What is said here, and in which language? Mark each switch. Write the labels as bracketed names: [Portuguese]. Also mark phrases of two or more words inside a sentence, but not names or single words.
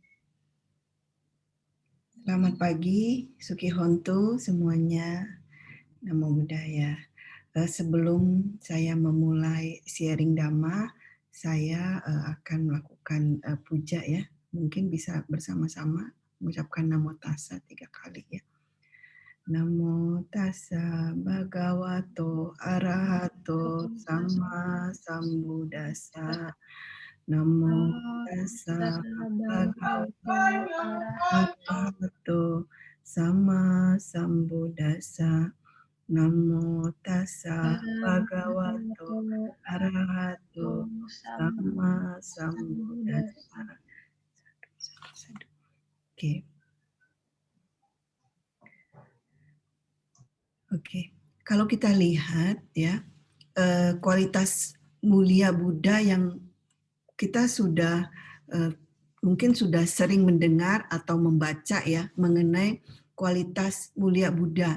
[Indonesian] Selamat pagi, [Pali] Suki Hontu semuanya. Namo Buddhaya. [Indonesian] Sebelum saya memulai sharing Dhamma, saya akan melakukan puja ya. Mungkin bisa bersama-sama mengucapkan [Pali] Namo Tassa [Indonesian] 3 kali ya. [Pali] Namo Tassa Bhagavato Arahato Sama Sambuddhassa. Namo Tassa Bhagavato Sama Sambuddhassa. Namo Tassa Bhagavato Arahato Sama Sambuddhassa. [Indonesian] Oke. Oke. Kalau kita lihat ya, kualitas mulia Buddha yang kita sudah mungkin sudah sering mendengar atau membaca ya mengenai kualitas mulia Buddha.